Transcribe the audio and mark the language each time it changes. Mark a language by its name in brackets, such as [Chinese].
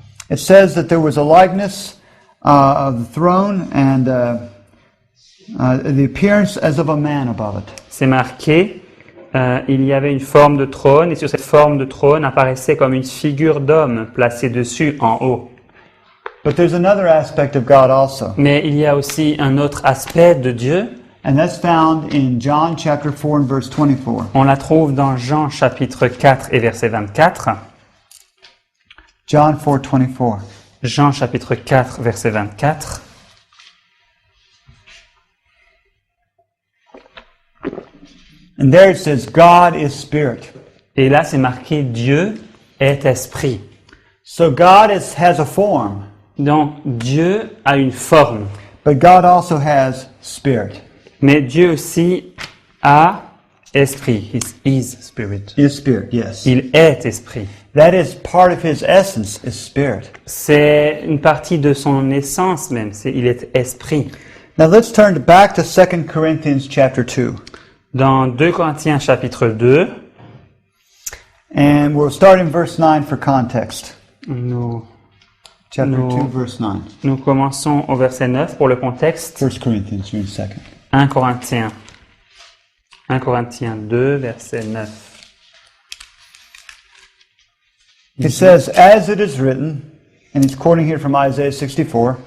[English] It says that there was a likeness of the throne and the appearance as of a man above it. [French] C'est marqué, il y avait une forme de trône, et sur cette forme de trône apparaissait comme une figure d'homme placée dessus en haut. [English] But there's another aspect of God also, [French] Mais il y a aussi un autre aspect de Dieu. [English] and that's found in John chapter 4 and verse 24. [French] On la trouve dans Jean chapitre 4 et verset 24. [English] John 4:24. [French] Jean chapitre 4, verset 24. [English] And there it says, God is spirit. [French] Et là, c'est marqué Dieu est esprit. [English] So God has a form, [French] Donc, Dieu a une forme. [English] but God also has spirit. [French] Mais Dieu aussi a esprit. [English] He is spirit. Is spirit, yes. [French] Il est esprit. [English] That is part of his essence, is spirit. [French] C'est une partie de son essence même. Il est esprit. [English] Now let's turn back to 2 Corinthians chapter 2. [French] Dans 2 Corinthiens chapitre 2, [English] And we'll start in verse 9 for context. [French] nous [English] Chapter No. 2, verse 9. [French] Nous commençons au verset 9 pour le contexte. [English] 1 Corinthians, you're in second. [French] 1 Corinthiens. 1 Corinthiens 2, verset 9. [English] It says, as it is written, and it's quoting here from Isaiah 64,